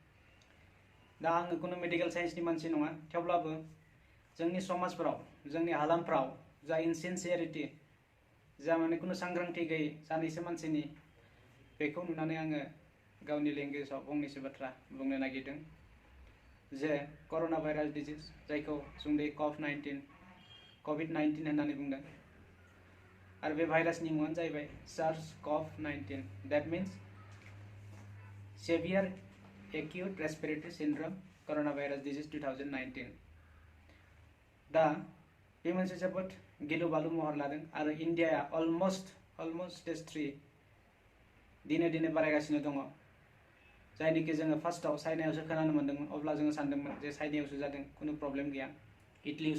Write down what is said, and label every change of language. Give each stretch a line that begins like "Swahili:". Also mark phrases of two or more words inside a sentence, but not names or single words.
Bodo: दा आङो कुनु
English: medical scienceनि
Bodo: मानसि नङा थेवब्लाबो जोंनि समाजफोराव जोंनि हालामफ्राव जा इनसिनसियारिटी जा माने कुनु सांग्रांथि गैयै सानैसो मानसिनि बेखौ नुनानै आङो गावनि लेंगुवेजाव फंनैसो बाथ्रा बुंनो नागिरदों जे
English: corona virus disease
Bodo: जायखौ सुंद'यै COVID19 होननानै बुंदों आरो बे भाइरासनि मुङानो जाहैबाय SARS-CoV-19
English: that means Severe Acute Respiratory Syndrome Coronavirus Disease 2019
Bodo: दा बे मोनसे जोबोद गिलु बालु महर लादों आरो इन्डियाया
English: almost stage 3
Bodo: दिने दिने बारायगासिनो दङ जायनिखि जोङो फार्स्टआव चाइनायावसो खोनानो मोन्दोंमोन अब्ला जोङो सानदोंमोन जे चाइनायावसो जादों कुनु प्रब्लेम गैया इटलीयावसो